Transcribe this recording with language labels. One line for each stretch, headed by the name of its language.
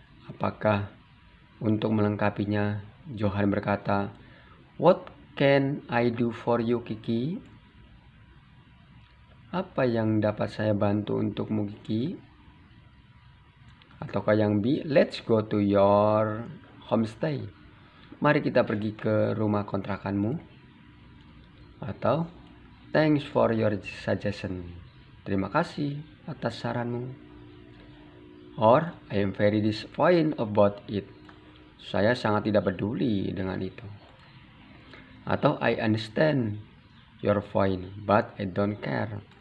Indonesian: Apakah untuk melengkapinya Johan berkata,
English: what can I do for you, Kiki?
Indonesian: Apa yang dapat saya bantu untukmu, Kiki? Ataukah yang B,
English: let's go to your homestay.
Indonesian: Mari kita pergi ke rumah kontrakanmu.
English: Atau thanks for your suggestion.
Indonesian: Terima kasih atas saranmu.
English: Or I am very disappointed about it.
Indonesian: Saya sangat tidak peduli dengan itu.
English: Atau I understand your point, but I don't care.